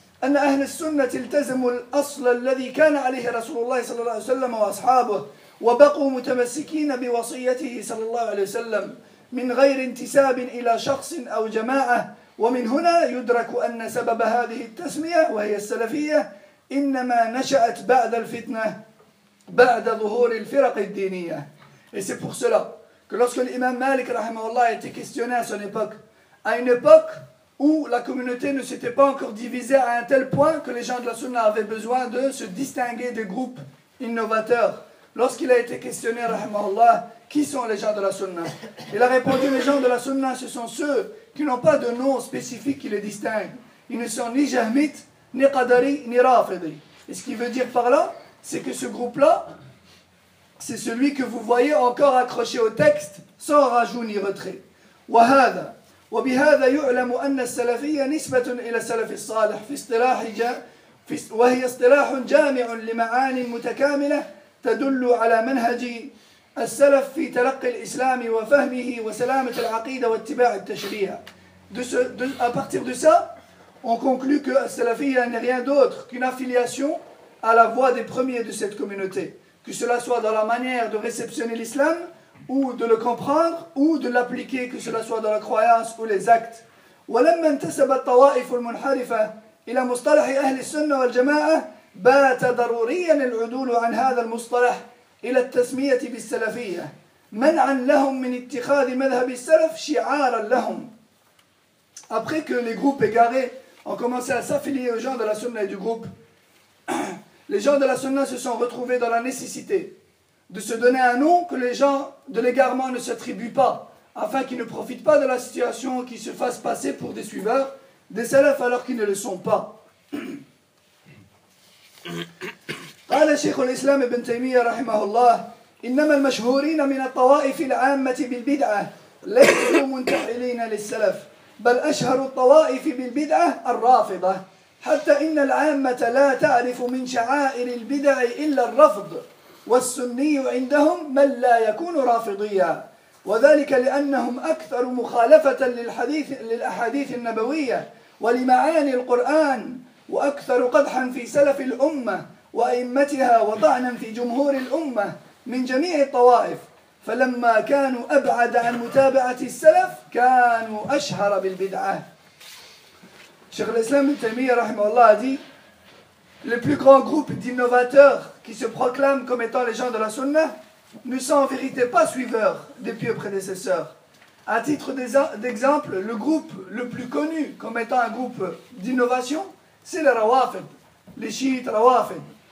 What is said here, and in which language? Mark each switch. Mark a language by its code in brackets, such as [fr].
[ar] أن أهل السنة التزموا الأصل الذي كان عليه رسول الله صلى الله عليه وسلم وأصحابه وبقوا متمسكين بوصيته صلى الله عليه وسلم من غير انتساب إلى شخص أو جماعة ومن هنا يدرك أن سبب هذه التسمية وهي السلفية إنما نشأت بعد الفتنة بعد ظهور الفرق الدينية. [fr] Et c'est pour cela que lorsque l'imam Malik rahimahullah a été questionné à son époque, à une époque où la communauté ne s'était pas encore divisée à un tel point que les gens de la Sunna avaient besoin de se distinguer des groupes innovateurs, lorsqu'il a été questionné rahimahullah, qui sont les gens de la Sunna ? Il a répondu, les gens de la Sunna, ce sont ceux qui n'ont pas de nom spécifique qui les distingue. Ils ne sont ni jahmites, ni qadari, ni rafidi. Et ce qu'il veut dire par là, c'est que ce groupe-là, c'est celui que vous voyez encore accroché au texte, sans rajout ni retrait. [ar] وهذا وبهذا يعلم أن السلفية نسبة إلى السلف الصالح في اصطلاح وهي اصطلاح جامع لمعاني متكاملة تدل على منهج السلف في تلقي الإسلام وفهمه وسلامة العقيدة واتباع التشريع. [fr] À partir de ça, on conclut que السلفية n'est rien d'autre qu'une affiliation à la voie des premiers de cette communauté. Que cela soit dans la manière de réceptionner l'islam, ou de le comprendre, ou de l'appliquer, que cela soit dans la croyance ou les actes. [ar] وَلَمَّا انْتَسَبَ الطَّوَائِفُ الْمُنْحَرِفَةِ إِلَى مُصْطَلَحِ أَهْلِ السُّنَّةِ وَالْجَمَاعَةِ بَاتَ ضَرُورِيًا الْعُدُولُ عَنْ هَذَا الْمُصْطَلَحِ إِلَى التَّسْمِيَةِ بِالسَّلَفِيَّةِ مَنْعًا لَهُمْ مِنْ اتِّخَاذِ مَذْهَبِ السَّلَفِ شِعَارًا لَهُمْ. [fr] Après que les groupes égarés ont commencé à s'affilier aux gens de la Sunna et du groupe, les gens de la Sunna se sont retrouvés dans la nécessité de se donner un nom que les gens de l'égarement ne s'attribuent pas, afin qu'ils ne profitent pas de la situation, qu'ils se fassent passer pour des suiveurs des salafs alors qu'ils ne le sont pas. [ar] قال شيخ الإسلام ابن تيمية رحمه الله إنما المشهورين من الطوائف العامة بالبدعة ليسوا منتحلين للسلف بل أشهر الطوائف بالبدعة الرافضة حتى إن العامة لا تعرف من شعائر البدع إلا الرفض والسني عندهم من لا يكون رافضيا وذلك لأنهم أكثر مخالفة للحديث للأحاديث النبوية ولمعاني القرآن وأكثر قدحا في سلف الأمة وأئمتها وطعنا في جمهور الأمة من جميع الطوائف فلما كانوا أبعد عن متابعة السلف كانوا أشهر بالبدعة. [fr] Cheikh l'Islam Ibn Taymiyyah rahimahullah a dit, les plus grands groupes d'innovateurs qui se proclament comme étant les gens de la Sunna ne sont en vérité pas suiveurs des pieux prédécesseurs. À titre d'exemple, le groupe le plus connu comme étant un groupe d'innovation, c'est les Rawafid, les chiites Rawafid.